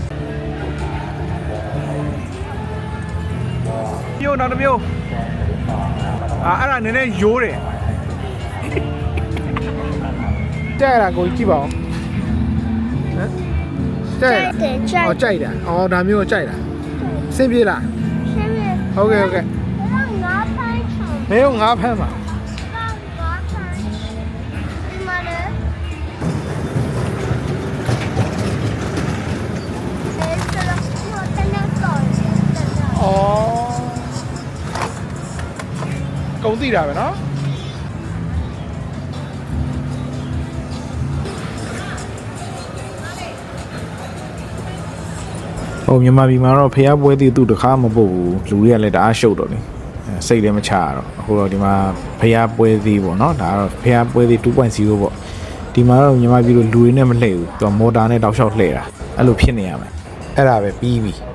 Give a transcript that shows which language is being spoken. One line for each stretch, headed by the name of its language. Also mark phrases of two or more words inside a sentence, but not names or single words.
Burmese: မျိုးနောက်တစ်မျိုးအဲ့ဒါနည်းနည်းရိုးတယ်တဲ့ရကိုကြည့်ပါဦးကြိုက်တာအော်ဒါမျိုးကိုကြိုက်တာစင်ပြေလားဟုတ်ကဲ့ဟုတ်ကဲ့
Chinese: 没有5盘嘛？哦，工地那边喏。
Burmese: ဟိုမြန်မာပြည်မှာတော့ဖျားပွဲသေးသူတခါမပို့ဘူးလူတွေကလည်းတအားရှုပ်တော့လေစိတ်လည်းမချရတော့အခုတော့ဒီမှာဖျားပွဲသေးပေါ့နော်ဒါကတော့ဖျားပွဲသေး 2.0 ပေါ့ဒီမှာတော့မြန်မာပြည်လိုလူတွေနဲ့မလှည့်ဘူးသူကမော်တာနဲ့တောက်လျှောက်လှည့်တာအဲ့လိုဖြစ်နေရမယ်အဲ့ဒါပဲပြီးပြီ